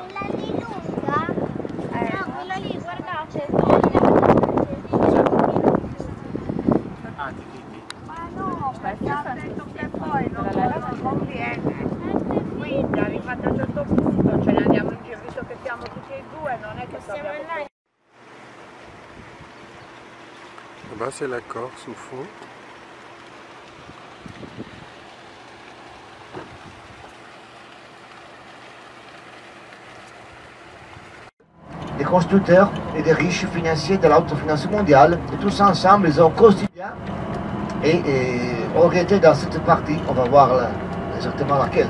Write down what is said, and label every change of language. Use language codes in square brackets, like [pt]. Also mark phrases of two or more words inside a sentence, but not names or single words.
[it] Quella lì lunga? No, quella lì, guardate. Ah, Titi. Ma no, aspetta che poi non conviene. Quindi arrivati a un certo punto ce ne andiamo in giro, visto che siamo tutti e due, non è che possiamo andare. [fr] Là-bas, c'est la Corse au fond. Des constructeurs et des riches financiers de l'autofinance mondiale, et tous ensemble, ils ont constitué et auraient été dans cette partie, on va voir exactement laquelle.